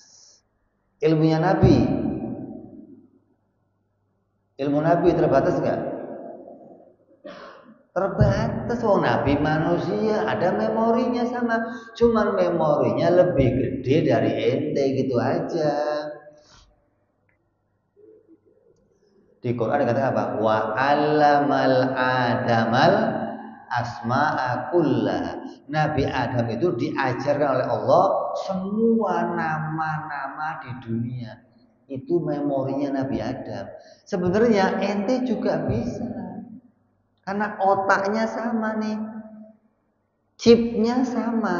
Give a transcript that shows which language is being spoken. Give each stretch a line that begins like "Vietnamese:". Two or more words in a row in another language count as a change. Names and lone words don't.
Indonesian: Ilmunya Nabi, ilmu Nabi terbatas nggak? Terbatas. Oh, Nabi manusia ada memorinya sama, cuman memorinya lebih gede dari ente gitu aja. Di Quran dikatakan apa?
Arabic: Wa 'allamal adamal asma'a kullaha.
Indonesian: Nabi Adam itu diajarkan oleh Allah semua nama-nama di dunia. Itu memorinya Nabi Adam. Sebenarnya ente juga bisa. Karena otaknya sama nih. Chipnya sama.